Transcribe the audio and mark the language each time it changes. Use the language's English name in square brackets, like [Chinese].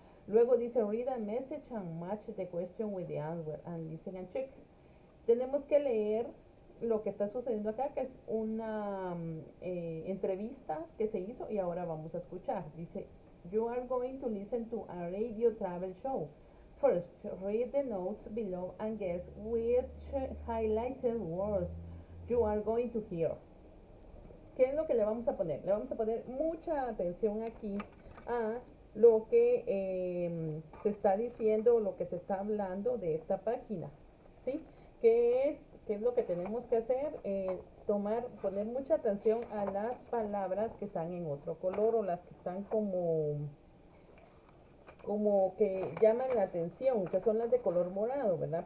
[English] Luego dice read a message and match the question with the answer and listen and check. [Spanish] Tenemos que leer lo que está sucediendo acá, que es una entrevista que se hizo y ahora vamos a escuchar. [English] Dice, you are going to listen to a radio travel show. First, read the notes below and guess which highlighted words you are going to hear. [Spanish] ¿Qué es lo que le vamos a poner? Le vamos a poner mucha atención aquí a lo que se está diciendo, lo que se está hablando de esta página, ¿sí? ¿Qué es lo que tenemos que hacer? Poner mucha atención a las palabras que están en otro color o las que están como que llaman la atención, que son las de color morado, ¿verdad?